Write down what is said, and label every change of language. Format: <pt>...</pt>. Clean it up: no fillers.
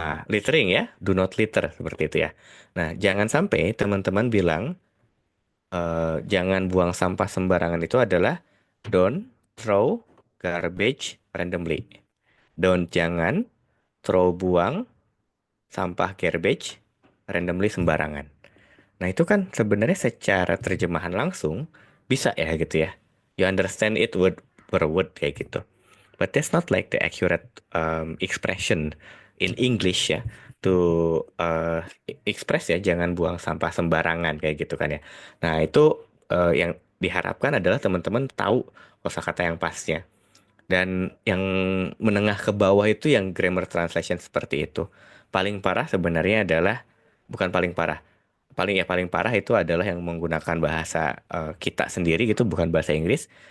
<id>Littering ya.</id> <en>Do not litter.</en> <id>Seperti itu ya. Nah, jangan sampai teman-teman bilang jangan buang sampah sembarangan itu adalah</id> <en>don't throw garbage randomly. Don't</en> <id>jangan</id> <en>throw</en> <id>buang sampah</id> <en>garbage randomly</en> <id>sembarangan. Nah, itu kan sebenarnya secara terjemahan langsung bisa ya gitu ya.</id> <en>You understand it word per word</en> <id>kayak gitu.</id> <en>But that's not like the accurate expression in English ya. To express</en> <id>ya jangan buang sampah sembarangan kayak gitu kan ya. Nah, itu yang diharapkan adalah teman-teman tahu kosakata yang pasnya. Dan yang menengah ke bawah itu yang grammar translation seperti itu. Paling parah sebenarnya adalah bukan paling parah. Paling parah itu adalah yang menggunakan bahasa kita sendiri gitu bukan bahasa Inggris.</id>